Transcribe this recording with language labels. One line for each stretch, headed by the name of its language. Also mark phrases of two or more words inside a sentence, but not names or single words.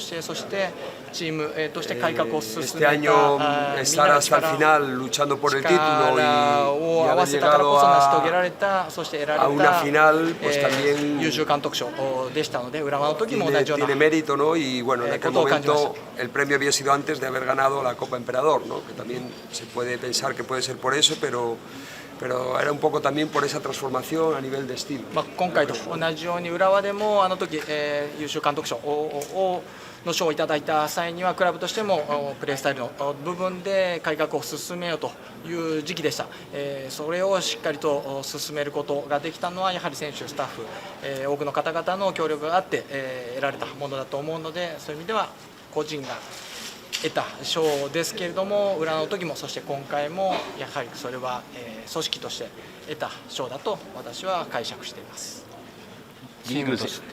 Spanish: Este año estar hasta el final luchando por el título y haber llegado a una final, pues también tiene mérito, ¿no? Y bueno, en aquel momento el premio había sido antes de haber ganado la Copa Emperador, ¿no? Que también se puede pensar que puede ser por eso, pero era un poco también por esa transformación a nivel de estilo.
Japanese: 今回と同じように浦和でもあの時、優秀監督賞の賞をいただいた際にはクラブとしてもプレースタイルの部分で改革を進めようという時期でした。それをしっかりと進めることができたのはやはり選手スタッフ、多くの方々の協力があって得られたものだと思うので、そういう意味では個人が得た賞ですけれども、浦和の時もそして今回もやはりそれは組織として得た賞だと私は解釈しています。